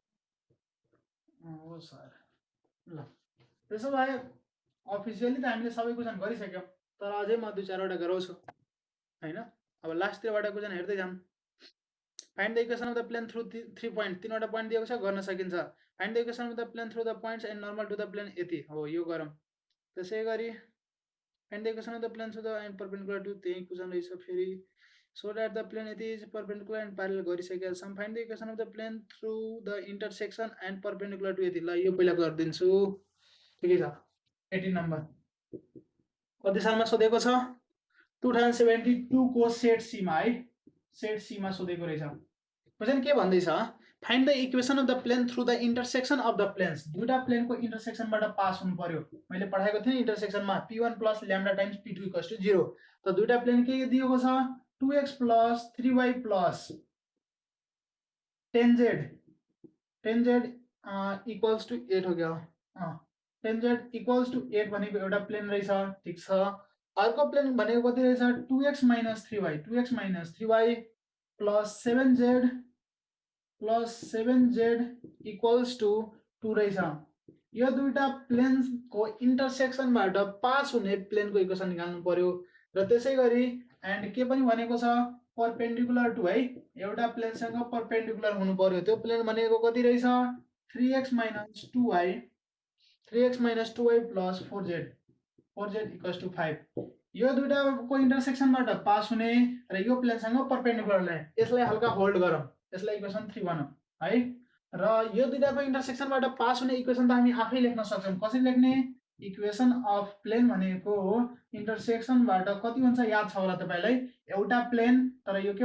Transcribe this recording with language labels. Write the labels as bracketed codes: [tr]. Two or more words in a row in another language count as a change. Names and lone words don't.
[ne] हो सर ल त्यसो भए अफिसियली त हामीले सबै क्वेशन गरिसक्यौं तर अझै म दुई चारवटा गराउँछु हैन अब लास्टतिरबाट क्वेशन हेर्दै जाम [en] Find the equation of the plane through 3 point [ne] तीनवटा पॉइंट दिएको छ गर्न सकिन्छ [en] Find the equation of the plane through the points and normal to the plane [ne] यति हो यो गरौँ त्यसैगरी [en] Find the equation of the plane through the and perpendicular to [ne] त्यही क्वेशन रहेछ फेरि [en] so that the plane it is perpendicular and parallel [ne] गरिसकेका छौं [en] find the equation of the plane through the intersection and perpendicular to [ne] यति ल यो पहिला गर्दिन्छु के छ 18 नम्बर कति सालमा सोधेको छ 2072 को [en] set C [ne] मा है [en] set C [ne] मा सोधेको रहेछ क्वेशन के भन्दै छ [en] Find the equation of the plane through the intersection of the planes [ne] दुईटा प्लेनको इंटरसेक्शनबाट पास हुनु पर्यो मैले पढाएको थिएँ इंटरसेक्शनमा p1 + λ टाइम्स p2 = 0 त दुईटा प्लेन के दिएको छ 2x + 3y + 10z [en] equals to [ne] 8 हो गयो 10z [en] equals to [ne] 8 भनेको एउटा प्लेन रहेछ ठीक छ अर्को प्लेन भनेको कति रहेछ 2x - 3y 2x - 3y + 7z [en] equals to [ne] 2 रहेछ यो दुईटा प्लेनको इंटरसेक्शनबाट पास हुने प्लेनको इक्वेसन निकाल्नु पर्यो र त्यसैगरी एन्ड के पनि भनेको छ [en] perpendicular to [ne] है एउटा प्लेनसँग परपेन्डिकुलर हुनु पर्यो त्यो प्लेन भनेको कति रहेछ 3x - 2y 3x - 2y + 4z [en] equals to [ne] 5 यो दुईटाको इंटरसेक्शनबाट पास हुने र यो प्लेनसँग [en] perpendicular line [ne] यसलाई हल्का होल्ड गरौँ यसलाई इक्वेसन 3 बनाऊ है र यो दुईटाको इंटरसेक्शनबाट पास हुने इक्वेसन त हामी आफै लेख्न सक्छौं कसरी लेख्ने [en] equation of plane [ne] भनेको इंटरसेक्शनबाट कति हुन्छ याद छ होला तपाईलाई एउटा प्लेन तर यो के